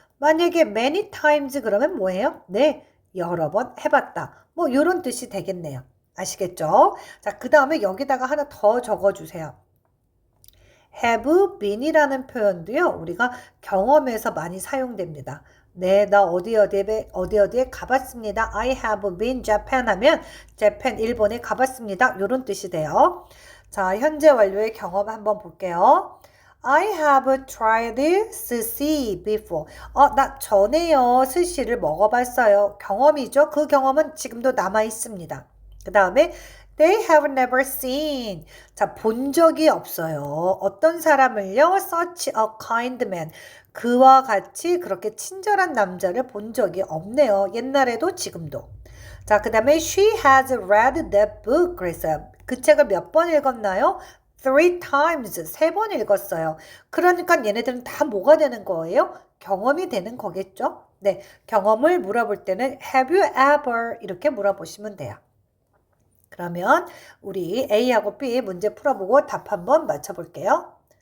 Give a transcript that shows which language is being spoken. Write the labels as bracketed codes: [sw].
[ko] 만약에 many times 그러면 뭐예요? 네, 여러 번 해봤다. 뭐 이런 뜻이 되겠네요. 아시겠죠? 자, 그 다음에 여기다가 하나 더 적어주세요. have been이라는 표현도요, 우리가 경험에서 많이 사용됩니다. 네, 나 어디에 가봤습니다. [en] I have been Japan [ko] 하면 [en] Japan, [ko] 일본에 가봤습니다. 이런 뜻이 돼요. 자, 현재 완료의 경험 한번 볼게요. [en] I have tried sushi before. [ko] 나 전에요, 스시를 먹어봤어요. 경험이죠. 그 경험은 지금도 남아 있습니다. [en] 그 다음에 They have never seen. [ko] 자, 본 적이 없어요. 어떤 사람을요? [en] Such a kind man. [ko] 그와 같이 그렇게 친절한 남자를 본 적이 없네요. 옛날에도 지금도. 자, 그 다음에 [en] she has read that book. [ko] 그랬어요. 그 책을 몇 번 읽었나요? [en] Three times. [ko] 세 번 읽었어요. 그러니까 얘네들은 다 뭐가 되는 거예요? 경험이 되는 거겠죠? 네, 경험을 물어볼 때는 [en] have you ever [ko] 이렇게 물어보시면 돼요. 그러면 우리 A하고 B 문제 풀어보고 답 한번 맞춰볼게요.